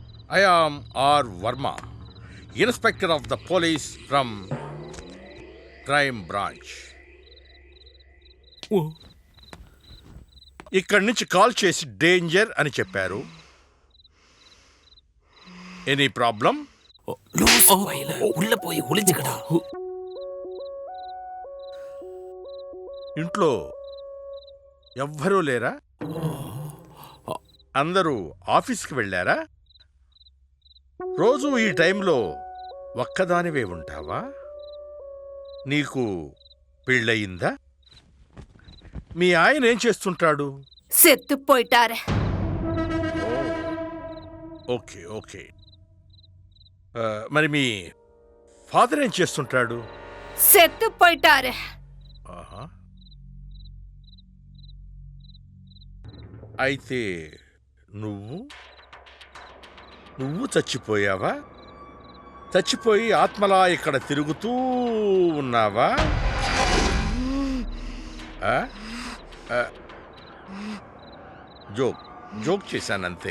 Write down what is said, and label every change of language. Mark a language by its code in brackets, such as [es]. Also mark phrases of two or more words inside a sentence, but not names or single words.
[en] I am R. Verma, Inspector of the Police from Crime Branch. [te] ఇక్కడి నుంచి కాల్ చేసి డేంజర్ అని చెప్పారు. [en] any problem? [ta] உள்ள போய் ஒளிஞ்சுக்கடா. [te] ఇంట్లో ఎవ్వరూ లేరా? అందరూ ఆఫీస్కి వెళ్ళారా? రోజు ఈ టైంలో ఒక్కదానివే ఉంటావా? నీకు పెళ్ళయిందా? మీ ఆయన ఏం చేస్తుంటాడు? [ta] செத்து போயிட்டாரு. [en] okay okay. [te] మరి మీ ఫాదర్ ఏం చేస్తుంటాడు? [ta] செத்து போயிட்டாரு. [te] ఆహా. అయితే నువ్వు చచ్చిపోయావా? చచ్చిపోయి ఆత్మలా ఇక్కడ తిరుగుతూ ఉన్నావా? ఆ? జోక్ చేశానంతే.